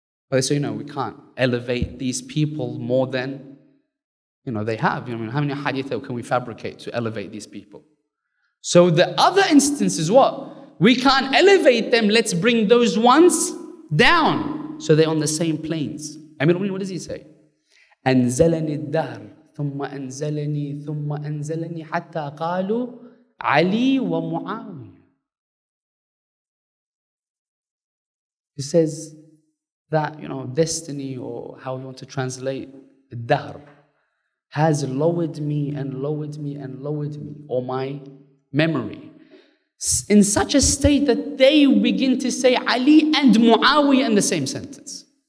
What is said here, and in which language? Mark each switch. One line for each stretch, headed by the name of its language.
English: But they say, we can't elevate these people more than, they have. How many hadith can we fabricate to elevate these people? So the other instance is what? We can't elevate them, let's bring those ones down. So they're on the same planes. What does he say?
Arabic: أنزلني الدهر ثم أنزلني ثم أنزلني حتى قالوا علي ومعاوية.
English: He says that, destiny, or how you want to translate الدهر, has lowered me and lowered me and lowered me, or my memory, in such a state that they begin to say Ali and Muawiyah in the same sentence.